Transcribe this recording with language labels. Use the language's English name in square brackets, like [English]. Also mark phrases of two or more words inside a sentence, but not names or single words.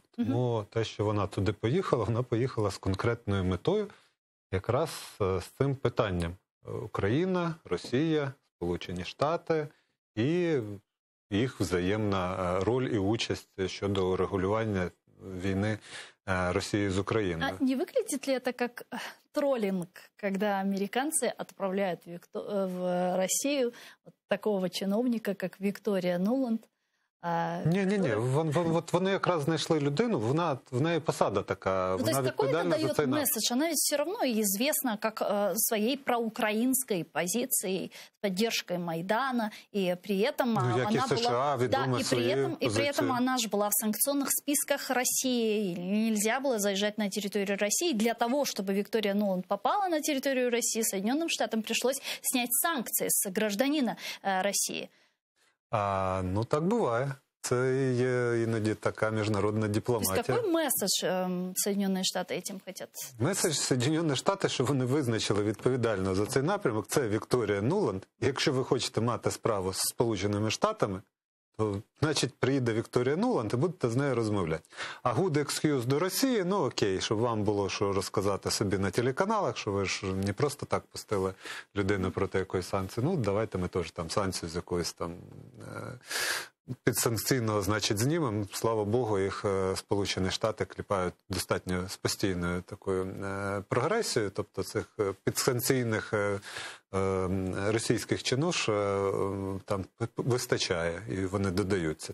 [Ukrainian] Тому те, що вона туди поїхала, вона поїхала з конкретною метою, якраз з цим питанням. Україна, Росія, Сполучені Штати і їх взаємна роль і участь щодо регулювання [Russian] війны России с Украиной. А не выглядит ли это как троллинг, когда американцы отправляют в Россию вот такого чиновника, как Виктория Нуланд? [Ukrainian] Ні. От вони якраз знайшли людину, в неї посада така, вона відповідальна за цей напрямок. [Russian] Месседж? Она ведь все равно известна как своей проукраинской позицией, с поддержкой Майдана, и при этом она была... и при этом она же была в санкционных списках России, нельзя было заезжать на территорию России. Для того, чтобы Виктория Нуланд попала на территорию России, Соединенным Штатам пришлось снять санкции с гражданина России. [Ukrainian] Ну, так буває. Це є іноді така міжнародна дипломатія. [Russian] То есть какой месседж Соединенные Штаты этим хотят? [Ukrainian] Меседж Соединені Штати, що вони визначили відповідально за цей напрямок, це Вікторія Нуланд. Якщо ви хочете мати справу з Сполученими Штатами, то, значить, приїде Вікторія Нуланд і будете з нею розмовляти. А [English] good excuse [Ukrainian] до Росії, ну окей, щоб вам було що розказати собі на телеканалах, що ви ж не просто так пустили людину проти якоїсь санкції. Ну, давайте ми теж там санкцію з якоїсь там підсанкційного, значить, знімемо. Слава Богу, їх Сполучені Штати кліпають достатньо з постійною такою прогресією, тобто цих підсанкційних російських чинуш там вистачає, і вони додаються.